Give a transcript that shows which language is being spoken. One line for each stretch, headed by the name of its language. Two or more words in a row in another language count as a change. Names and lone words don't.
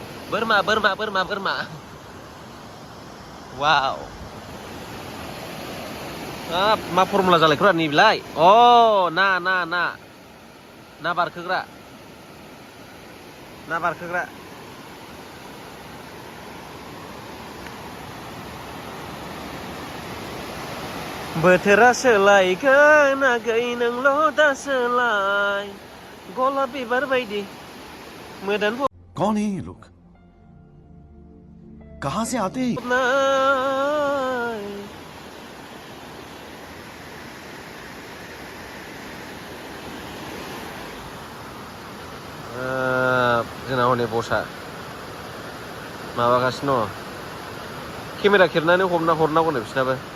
Bodo: बोरमा वाव हाब मा फर्मुला जालायखोरा नैबिलाय अ ना बारखोग्रा बोथोरा सोलायगोन आगै नोंल' दा सोलाय गलाब बिबार बायदि मोदान
Hindi: कौन है ये लोग कहां से आते हैं
Bodo: जोंना हनै बसा माबागासिनो दङ केमेरा खेबनानै हरनांगौनो बिसोरनाबो